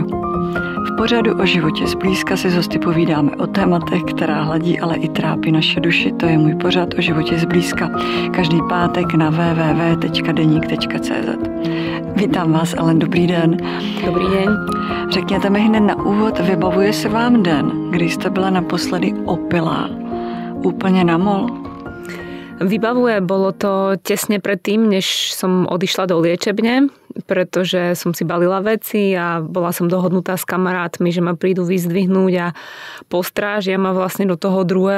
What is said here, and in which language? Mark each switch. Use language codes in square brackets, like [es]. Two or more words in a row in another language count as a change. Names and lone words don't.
[cs] V pořadu o životě zblízka si s hosty povídáme o tématech, která hladí, ale i trápí naše duši. To je můj pořad o životě zblízka. Každý pátek na www.denik.cz. Vítám vás, Ellen, dobrý den. Dobrý den. Řekněte mi hned na úvod, vybavuje se vám den, kdy jste byla naposledy opilá? [sk] Úplne na mol? Vybavuje, bolo to tesne predtým, než som odišla do liečebne, pretože som si balila veci a bola som dohodnutá s kamarátmi, že ma prídu vyzdvihnúť a postrážia ma vlastne do toho 2.